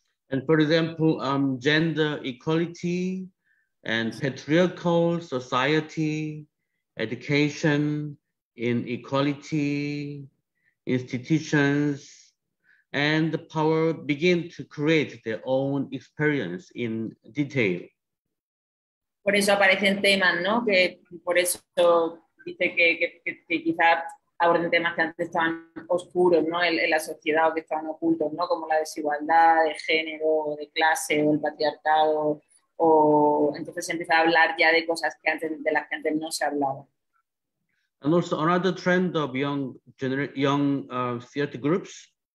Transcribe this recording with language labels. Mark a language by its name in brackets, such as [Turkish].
[English] And for example, gender equality and patriarchal society, education, inequality, institutions, and the power begin to create their own experience in detail. [Spanish] Por eso aparecen temas, ¿no? Que por eso dice que quizás aborden temas que antes estaban oscuros, ¿no? En la sociedad o que estaban ocultos, ¿no? Como la desigualdad de género, de clase o el patriarcado. O entonces se empieza a hablar ya de cosas de las que antes no se hablaba. [English] And also another trend of young theater groups.